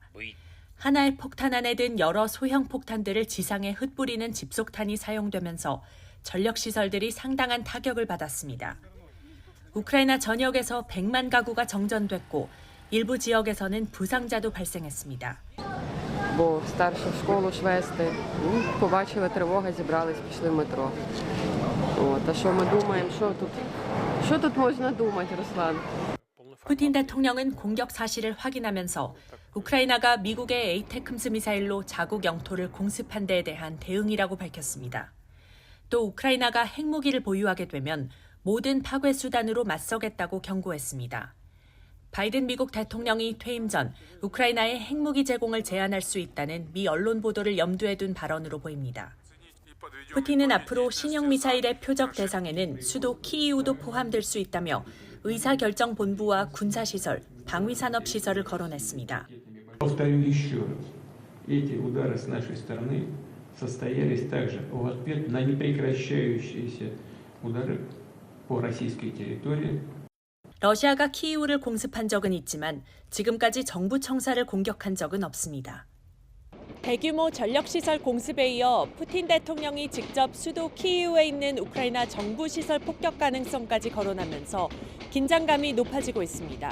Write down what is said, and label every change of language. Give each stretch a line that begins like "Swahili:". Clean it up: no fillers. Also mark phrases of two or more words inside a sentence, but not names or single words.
Korean: 하나의 폭탄 안에 든 여러 소형 폭탄들을 지상에 흩뿌리는 집속탄이 사용되면서 전력시설들이 상당한 타격을 받았습니다. 우크라이나 전역에서 100만 가구가 정전됐고 일부 지역에서는 부상자도 발생했습니다.
Ukrainian: Бо старшу школу ж вести. Побачили тривога, зібрались, пішли в метро. А що ми думаємо, що тут можна думати, Руслан?
Korean: 푸틴 대통령은 공격 사실을 확인하면서 우크라이나가 미국의 에이테크스 미사일로 자국 영토를 공습한 데에 대한 대응이라고 밝혔습니다. 또 우크라이나가 핵무기를 보유하게 되면 모든 파괴 수단으로 맞서겠다고 경고했습니다. 바이든 미국 대통령이 퇴임 전 우크라이나의 핵무기 제공을 제한할 수 있다는 미 언론 보도를 염두에 둔 발언으로 보입니다. 푸틴은 앞으로 신형 미사일의 표적 대상에는 수도 키이우도 포함될 수 있다며 의사결정본부와 군사시설, 방위산업시설을 거론했습니다.
Russian: Повторю еще раз. Эти удары с нашей стороны состоялись также в ответ на непрекращающиеся удары по российской территории.
Korean: 러시아가 키이우를 공습한 적은 있지만 지금까지 정부 청사를 공격한 적은 없습니다. 대규모 전력시설 공습에 이어 푸틴 대통령이 직접 수도 키이우에 있는 우크라이나 정부 시설 폭격 가능성까지 거론하면서 긴장감이 높아지고 있습니다.